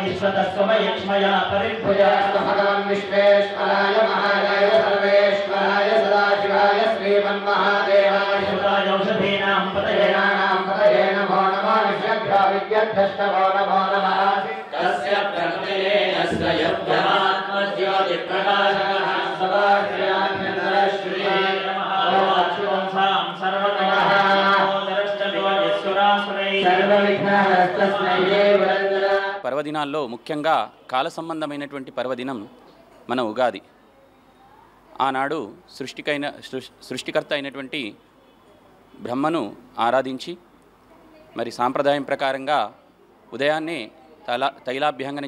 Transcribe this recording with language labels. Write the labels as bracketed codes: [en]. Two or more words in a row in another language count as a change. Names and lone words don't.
[sa] तस्मयक्ष्मया परिभुजास्तु भगवन् विश्वेश्वराय महादेव सर्वेश्वराय सदाशिवाय श्रीमन्महादेवाय सुताय औषधीनां पतये नमो नमः निष्यभ्यो विद्यद्धस्तवो नमो नमः तस्य प्रकृतये यस्य यज्ञमात्मज्योतिप्रकाशकः सदाशिवाभ्यन्तरश्रीये नमः ओम सां सर्वतमः [te] పర్వదినాల్లో ముఖ్యంగా కాల సంబంధమైనటువంటి పర్వదినం మన ఉగాది. ఆనాడు సృష్టికర్త అయినటువంటి బ్రహ్మను ఆరాధించి మరి సాంప్రదాయం ప్రకారంగా ఉదయాన్నే తైలాభ్యంగనం